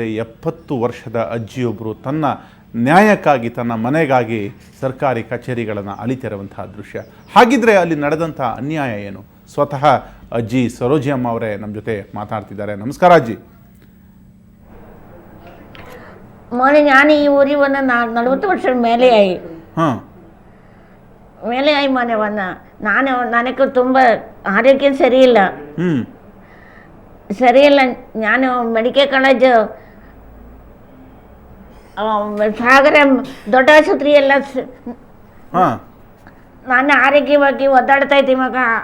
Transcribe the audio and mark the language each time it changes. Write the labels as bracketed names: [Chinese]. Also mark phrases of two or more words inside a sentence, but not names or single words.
[Kannada] 70 ವರ್ಷದ ಅಜ್ಜಿಯೊಬ್ಬರು ತನ್ನ ನ್ಯಾಯಕ್ಕಾಗಿ, ತನ್ನ ಮನೆಗಾಗಿ ಸರ್ಕಾರಿ ಕಚೇರಿಗಳನ್ನು ಅಲಿತಿರುವಂತಹ ದೃಶ್ಯ. ಹಾಗಿದ್ರೆ ಅಲ್ಲಿ ನಡೆದಂಥ ಅನ್ಯಾಯ ಏನು? ಸ್ವತಃ ಅಜ್ಜಿ ಸರೋಜಿ ಅಮ್ಮ ಅವರೇ ನಮ್ಮ ಜೊತೆ ಮಾತಾಡ್ತಿದ್ದಾರೆ. ನಮಸ್ಕಾರ ಅಜ್ಜಿ. [Malayalam] മോനെ ഞാൻ ഈ ഊരി വന്ന് 40 വർഷം മേലെയായി. മേലെയായി മോനെ വന്ന [Kannada] ನನಗೆ ತುಂಬ ಆರೋಗ್ಯ ಸರಿಯಿಲ್ಲ. ನಾನು [English] medical college [Kannada] ಸಾಗರ ದೊಡ್ಡ ಆಸ್ಪತ್ರೆ ಎಲ್ಲ ನಾನು ಆರೋಗ್ಯವಾಗಿ ಒದ್ದಾಡ್ತಾ ಇದ್ದೀನಿ ಮಗ.